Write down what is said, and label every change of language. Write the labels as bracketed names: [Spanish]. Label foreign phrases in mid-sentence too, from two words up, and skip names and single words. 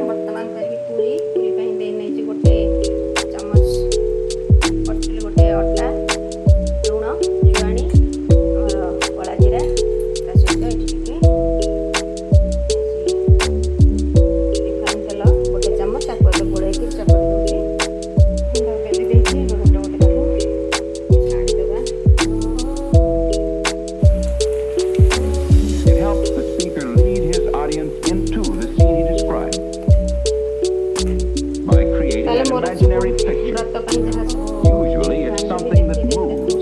[Odia] ବର୍ତ୍ତମାନ କରିବି ପୁରୀ ପାଇଁ ଦେଇ ନେଇଛି 1 ଚାମଚ କରିଥିଲି, ଗୋଟେ ଅଟା, ଲୁଣ, ଜୁଆଣି, ଆମର କଳା ଜିରା, ତା ସହିତ ଏଠି ଟିକେ ରିଫାଇନ୍ ତେଲ 1 ଚାମଚ। ତାକୁ ଏବେ ଗୋଳେଇକି ଚକଟି ଦେଉଛି। ବେଲି ଦେଇଛି, ଗୋଟେ ତାକୁ ଛାଣିଦେବା। [English] It helps the speaker lead his audience into the scene he described by creating an imaginary picture. Usually it's something that moves.